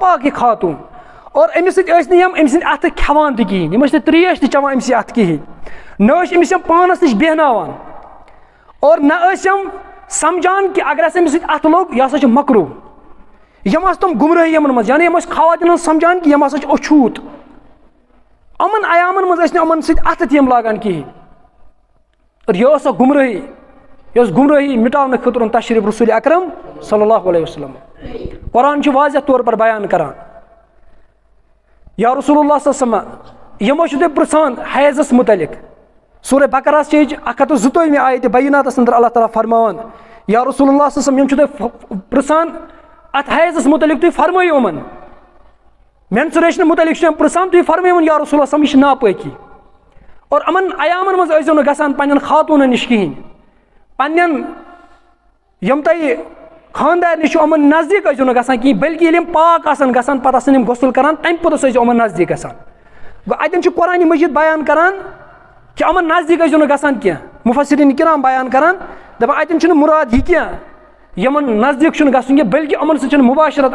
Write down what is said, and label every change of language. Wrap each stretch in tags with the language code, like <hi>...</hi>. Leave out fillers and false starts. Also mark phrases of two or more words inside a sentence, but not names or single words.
<ks>यह खातून और अमिस अमिस अथ खेवान तहन यम त्रेश चवान अमिस अथ कहें न अमिस पानस नश बेहनावान और न समझान कि अगर अमिस अथ लोग यह हसा मकरू यम तुम गुमराही यमन मज यानी यम खवातीन समझान कि यम हसा अछूत अमन आयामन मज अमन सथ तम लागान कहें और यह गुमराही मिटावन खतर तशरीफ रसूल अकरम</ks> <ar>صلى الله عليه وسلم</ar> <ks>कुरान वाज़ह तौर पर बयान करान या</ks> <ar>رسول الله صلى الله عليه وسلم</ar> <ks>यमो तुम पृछान हैज़स मुतलिक सूरह बकरा 102 आयत बैयिनात अंदर अल्लाह ताला फरमावान</ks> <ar>يا رسول الله صلى الله عليه وسلم</ar> <ks>तुम पृछान अत हैज़स मुतलिक तुम फरमायो यमन मेंसुरेशन मुतलिक पृछान तुम फरमायो</ks> <ar>يا رسول الله صلى الله عليه وسلم</ar> <ks>नापाकी और अमन आयामन मज गसान पन्न खातून नश कहें पन्न यम तुम खानदार नश यमन नजदीक नो गसान कहीं बल्कि ये पाक गसान पे गुसल करान तम पोत यमन नजदीक गसान गो अतन कुरान मजीद बयान करान कि यमन नजदीक नो गसान कह मुफस्सिरीन किराम बयान करान दपान अतन मुराद यह कह यमन नजदीक गसन कह बल्कि यमन सह मुबाशरत</ks>